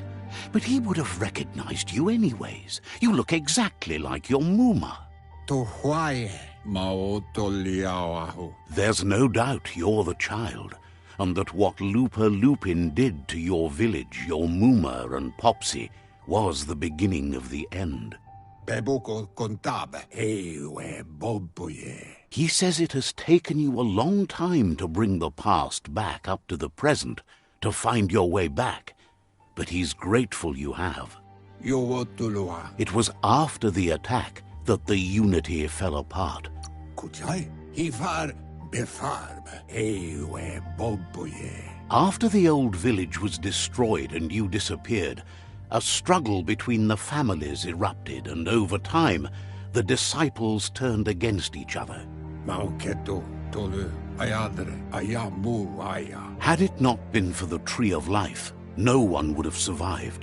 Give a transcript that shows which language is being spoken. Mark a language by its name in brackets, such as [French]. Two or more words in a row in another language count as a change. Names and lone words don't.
[English] But he would have recognized you anyways. You look exactly like your Muma. There's no doubt you're the child, and that what Lupa Lupin did to your village, your Muma and Popsy, was the beginning of the end. Beboko contabe. Ewe boboye. He says it has taken you a long time to bring the past back up to the present, to find your way back. But he's grateful you have. Yowotulua. It was after the attack that the unity fell apart. Kuchai. Hifar befarb. Ewe boboye. After the old village was destroyed and you disappeared, a struggle between the families erupted, and over time, the disciples turned against each other. Mauketo tolu ayadre ayamu aya. Had it not been for the Tree of Life, no one would have survived.